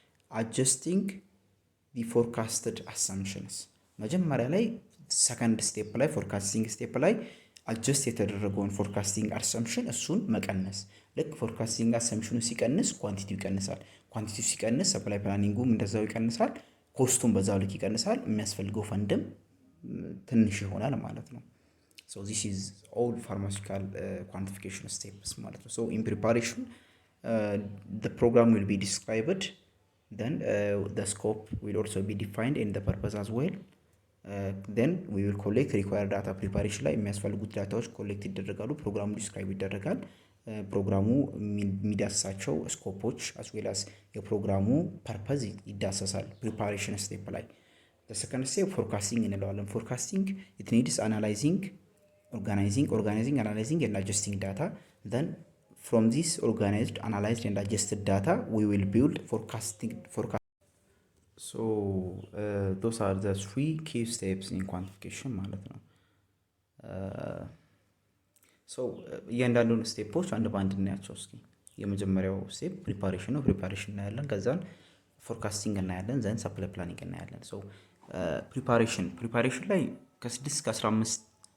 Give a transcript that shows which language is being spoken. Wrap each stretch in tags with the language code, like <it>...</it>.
<am>አጀስቲንግ ዲ ፎርካስትድ አሳምፕሽንስ። መጀመሪያ ላይ ሰከንድ ስቴፕ ላይ ፎርካስቲንግ ስቴፕ ላይ አጀስት የተደረገውን ፎርካስቲንግ አሰምፕሽን እሱን መቀነስ። ልክ ፎርካስቲንግ አሰምፕሽኑ ሲቀንስ ኳንቲቲው ይቀንሳል። ኳንቲቲው ሲቀንስ ሰፕላይ ፕላኒንጉም እንደዛው ይቀንሳል፣ ኮስቱም በዛው ልክ ይቀንሳል፣ የሚያስፈልገው ፈንድም ትንሽ ይሆናል ማለት ነው።</am> <en>ሶ ዚስ ኢዝ ኦል ፋርማሲውቲካል ኳንቲፊኬሽን ስቴፕስ</en> <am>ማለት ነው።</am> <en>ሶ ኢን ፕሪፓሬሽን the program will be described, then the scope will also be defined and the purpose as well. then we will collect required data preparation</en> <am>ላይ የሚያስፈልጉት ዳታዎች ኮሌክት ይደረጋሉ። ፕሮግራሙ ዲስክራይብ ይደረጋል። ፕሮግራሙ የሚዳስሳቸው ስኮፖች</am> <en>as well as</en> <am>የፕሮግራሙ ፐርፐዝ ይዳሰሳል</am> <en>ፕሪፓሬሽን ስቴፕ ላይ። the second step forecasting</en> <am>እንለዋለን።</am> <en>forecasting it needs analyzing analyzing and adjusting data. then from this organized analyzed and adjusted data we will build forecast. So those are the three key steps in quantification</en> <am>ማለት ነው። ሶ እያንዳንዱን ስቴፖች አንድ በአንድ እናያቸው እስኪ። የመጀመሪያው ስቴፕ ፕሪፓሬሽን ነው። ፕሪፓሬሽን እናያለን። ከዛን ፎርካስቲንግ እናያለን። ዘን ሰፕላይ ፕላኒንግ እናያለን። ሶ ፕሪፓሬሽን ላይ ከ6 እስከ 15</am>